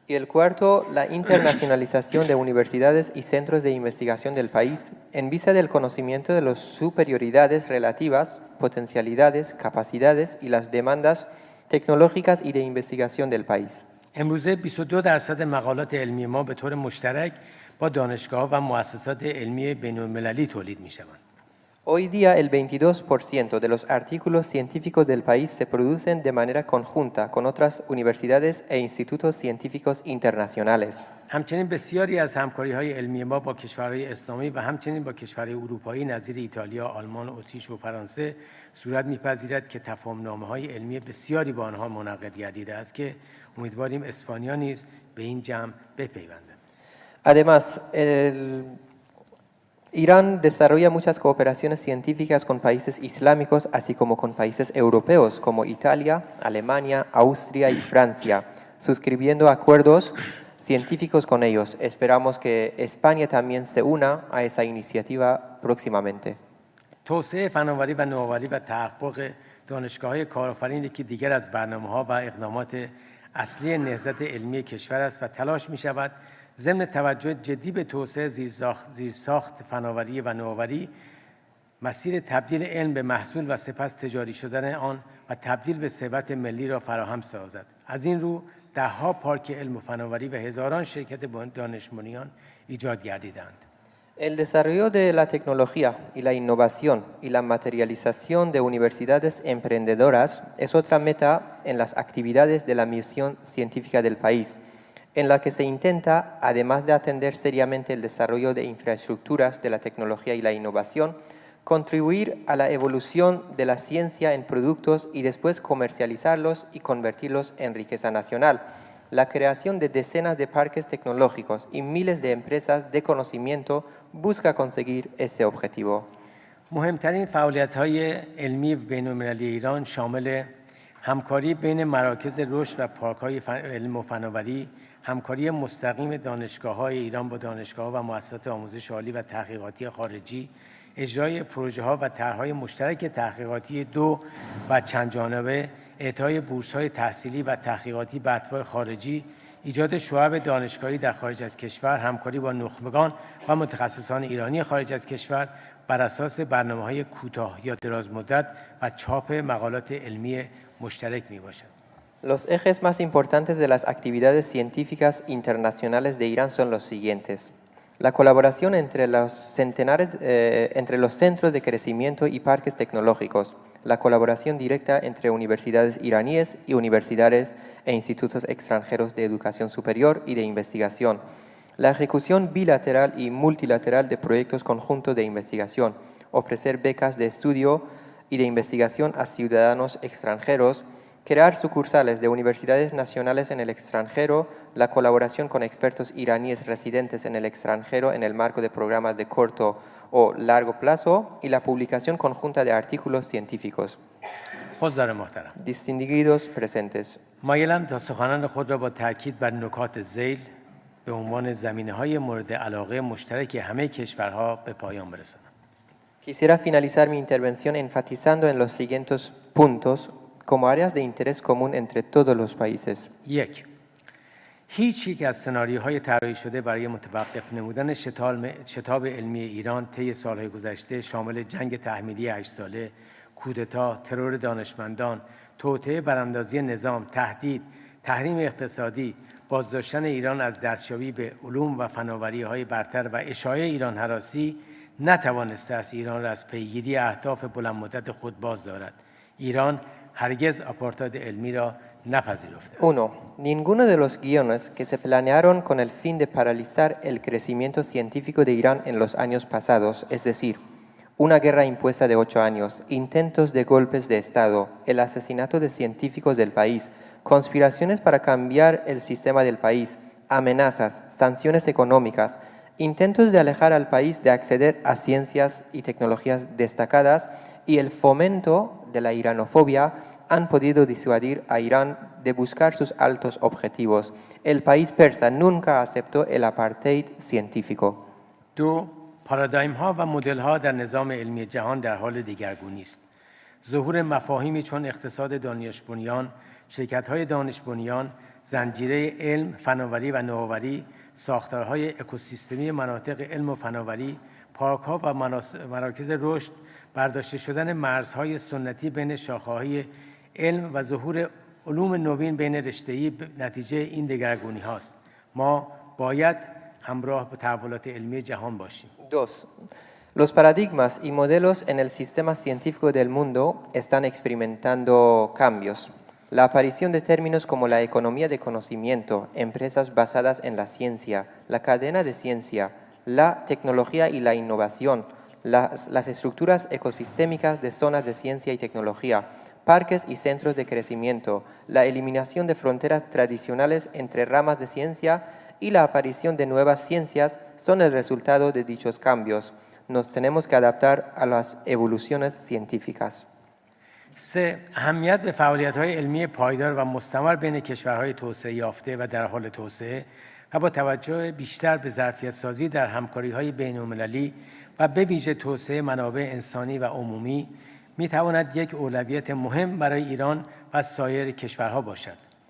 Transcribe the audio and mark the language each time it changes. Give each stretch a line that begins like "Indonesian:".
Spanish: Y el cuarto, la internacionalización de universidades y centros de investigación del país en vista del conocimiento de las superioridades relativas, potencialidades, capacidades y las demandas tecnológicas y de investigación del país.
Persian: امروزه 22% مقالات علمی ما به طور مشترک با دانشگاه و مؤسسات علمی بین‌المللی تولید می‌شوند.
Spanish: Hoy día el 22% de los artículos científicos del país se producen de manera conjunta con otras universidades e institutos científicos internacionales.
Persian: همچنین بسیاری از همکاری‌های علمی ما با کشورهای اسلامی و همچنین با کشورهای اروپایی نظیر ایتالیا، آلمان، اتریش و فرانسه صورت می‌پذیرد که تفاهم‌نامه‌های علمی بسیاری با آنها منعقد گردیده است که امیدواریم اسپانیا نیز به این جمع بپیوندد.
Spanish: Además, Irán desarrolla muchas cooperaciones científicas con países islámicos, así como con países europeos como Italia, Alemania, Austria y Francia, suscribiendo acuerdos científicos con ellos. Esperamos que España también se una a esa iniciativa próximamente.
Persian: توسعه فناوری و نوآوری و تحقق دانشگاه‌های کارآفرین یکی دیگر از برنامه‌ها و اقدامات اصلی نهضت علمی کشور است و تلاش می‌شود ضمن توجه جدی به توسعه زیرساخت فناوری و نوآوری، مسیر تبدیل علم به محصول و سپس تجاری شدن آن و تبدیل به ثروت ملی را فراهم سازد. از این رو ده‌ها پارک علم و فناوری و هزاران شرکت دانش‌بنیان ایجاد گردیدند.
Spanish: El desarrollo de la tecnología y la innovación y la materialización de universidades emprendedoras es otra meta en las actividades de la misión científica del país, en la que se intenta, además de atender seriamente el desarrollo de infraestructuras de la tecnología y la innovación, contribuir a la evolución de la ciencia en productos y después comercializarlos y convertirlos en riqueza nacional. La creación de decenas de parques tecnológicos y miles de empresas de conocimiento busca conseguir ese objetivo.
Persian: مهمترین فعالیت‌های علمی بین‌المللی ایران شامل همکاری بین مراکز رشد و پارک‌های علم و فناوری، همکاری مستقیم دانشگاه‌های ایران با دانشگاه‌ها و مؤسسات آموزش عالی و تحقیقاتی خارجی، اجرای پروژه‌ها و طرح‌های مشترک تحقیقاتی دو و چند جانبه، اعطای بورس‌های تحصیلی و تحقیقاتی به اتباع خارجی، ایجاد شعب دانشگاهی در خارج از کشور، همکاری با نخبگان و متخصصان ایرانی خارج از کشور بر اساس برنامه‌های کوتاه یا دراز مدت و چاپ مقالات علمی مشترک میباشد.
Spanish: Los ejes más importantes de las actividades científicas internacionales de Irán son los siguientes. La colaboración entre los centros de crecimiento y parques tecnológicos, la colaboración directa entre universidades iraníes y universidades e institutos extranjeros de educación superior y de investigación, la ejecución bilateral y multilateral de proyectos conjuntos de investigación, ofrecer becas de estudio y de investigación a ciudadanos extranjeros, crear sucursales de universidades nacionales en el extranjero, la colaboración con expertos iraníes residentes en el extranjero en el marco de programas de corto o largo plazo y la publicación conjunta de artículos científicos.
Persian: حضار محترم،
Spanish: Distinguidos presentes.
Persian: مایلم تا سخنان خود را با تاکید بر نکات ذیل به عنوان زمینه‌های مورد علاقه مشترک همه کشورها به پایان برسانم.
Spanish: Quisiera finalizar mi intervención enfatizando en los siguientes puntos como áreas de interés común entre todos los países.
Persian: یک، هیچ یک از سناریوهای طراحی شده برای متوقف نمودن شتاب علمی ایران طی سالهای گذشته شامل جنگ تحمیلی 8 ساله، کودتا، ترور دانشمندان، توطئه براندازی نظام، تهدید، تحریم اقتصادی، بازداشتن ایران از دستیابی به علوم و فناوری‌های برتر و اشاعه ایران هراسی نتوانسته است ایران را از پیگیری اهداف بلند مدت خود باز دارد. ایران هرگز آپارتاید علمی را نپذیرفته است. 1.
Spanish: Ninguno de los guiones que se planearon con el fin de paralizar el crecimiento científico de Irán en los años pasados, es decir, una guerra impuesta de 8 años, intentos de golpes de Estado, el asesinato de científicos del país, conspiraciones para cambiar el sistema del país, amenazas, sanciones económicas, intentos de alejar al país de acceder a ciencias y tecnologías destacadas y el fomento de la iranofobia han podido disuadir a Irán de buscar sus altos objetivos. El país persa nunca aceptó el apartheid científico. 2.
Persian: پارادایم‌ها و مدل‌ها در نظام علمی جهان در حال دگرگونی است. ظهور مفاهیمی چون اقتصاد دانش بنیان، شرکت‌های دانش بنیان، زنجیره علم، فناوری و نوآوری، ساختارهای اکوسیستمی مناطق علم و فناوری، پارک‌ها و مراکز رشد، برداشته شدن مرزهای سنتی بین شاخه‌های علم و ظهور علوم نوین بین رشته‌ای نتیجه این دگرگونی هاست. ما باید همراه با تحولات علمی جهان باشیم. 2.
Spanish: Los paradigmas y modelos en el sistema científico del mundo están experimentando cambios. La aparición de términos como la economía de conocimiento, empresas basadas en la ciencia, la cadena de ciencia, la tecnología y la innovación, las estructuras ecosistémicas de zonas de ciencia y tecnología, parques y centros de crecimiento, la eliminación de fronteras tradicionales entre ramas de ciencia y la aparición de nuevas ciencias son el resultado de dichos cambios. Nos tenemos que adaptar a las evoluciones científicas. 3.
Persian: اهمیت به فعالیت‌های علمی پایدار و مستمر بین کشورهای توسعه یافته و در حال توسعه و با توجه بیشتر به ظرفیت‌سازی در همکاری‌های بین‌المللی و به ویژه توسعه منابع انسانی و عمومی می‌تواند یک اولویت مهم برای ایران و سایر کشورها باشد.